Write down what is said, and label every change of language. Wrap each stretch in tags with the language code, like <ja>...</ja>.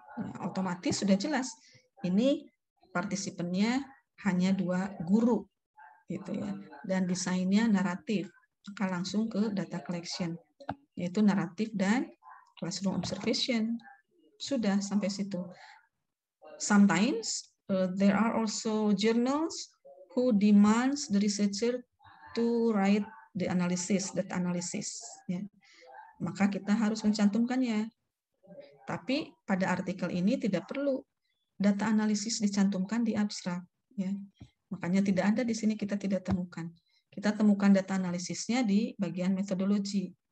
<id>Nah, otomatis sudah jelas, ini partisipannya hanya 2 guru, gitu ya, dan desainnya naratif, maka langsung ke data collection, yaitu naratif dan classroom observation. Sudah sampai situ.</id> <en>Sometimes there are also journals who demands the researcher to write the analysis, that analysis.</en> <id>Ya. Maka kita harus mencantumkannya. Tapi pada artikel ini tidak perlu data analisis dicantumkan di abstrak. Ya. Makanya tidak ada di sini, kita tidak temukan. Kita temukan data analisisnya di bagian metodologi.</id>